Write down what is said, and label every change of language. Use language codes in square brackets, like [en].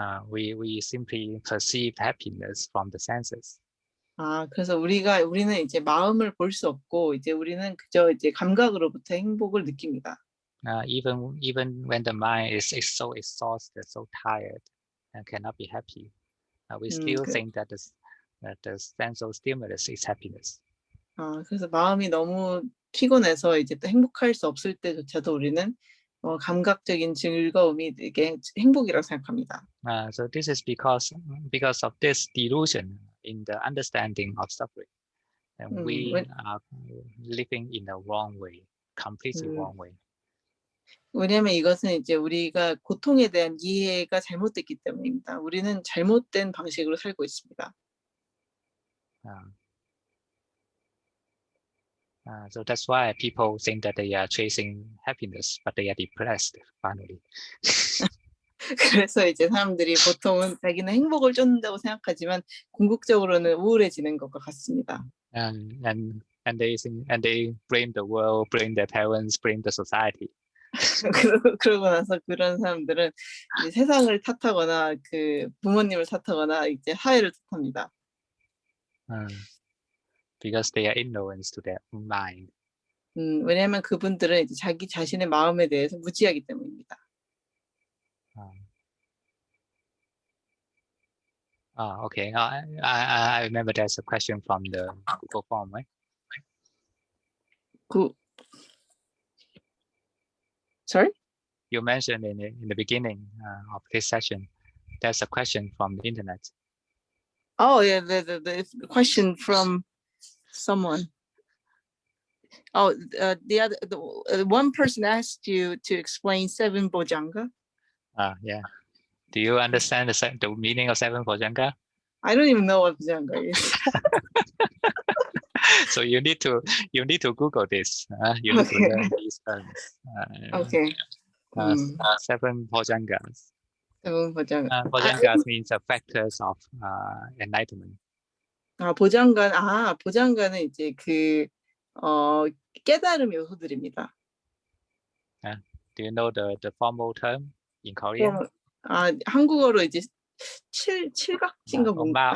[en] We simply perceive happiness from the senses. [ko] 그래서 우리는 이제 마음을 볼 수 없고 이제 우리는 그저 이제 감각으로부터 행복을 느낍니다. [en] Even when the mind is so exhausted, so tired, and cannot be happy, we still think that the sensual stimulus is happiness. [ko] 그래서 마음이 너무 피곤해서 이제 또 행복할 수 없을 때조차도 우리는 감각적인 즐거움이 이게 행복이라고 생각합니다. [en] So this is because of this delusion in the understanding of suffering, and we are living in a wrong way, completely wrong way. [ko] 왜냐하면 이것은 이제 우리가 고통에 대한 이해가 잘못됐기 때문입니다. 우리는 잘못된 방식으로 살고 있습니다. [en] So that's why people think that they are chasing happiness, but they are depressed finally. [ko] 그래서 이제 사람들이 보통은 자기는 행복을 쫓는다고 생각하지만 궁극적으로는 우울해지는 것과 같습니다. [en] And they blame the world, blame their parents, blame the society. [ko] 그러고 나서 그런 사람들은 이제 세상을 탓하거나 그 부모님을 탓하거나 이제 사회를 탓합니다. [en] Because they are ignorant to their own mind. [ko] 왜냐하면 그분들은 이제 자기 자신의 마음에 대해서 무지하기 때문입니다. [en] Okay. I remember there's a question from the Google form, right? Sorry? You mentioned in the beginning of this session, there's a question from the internet. Oh yeah, the question from someone. Oh, the one person asked you to explain seven bojjhanga. Yeah. Do you understand the meaning of seven bojjhanga? I don't even know what bojjhanga is. So you need to Google this. You need to learn these terms. Okay. Seven bojjhangas. Seven bojjhanga. Bojjhangas means the factors of enlightenment. [ko] 보장가는 이제 그 깨달음 요소들입니다. [en] Do you know the formal term in Korean? [ko] 한국어로 이제 칠각지인가 뭔가.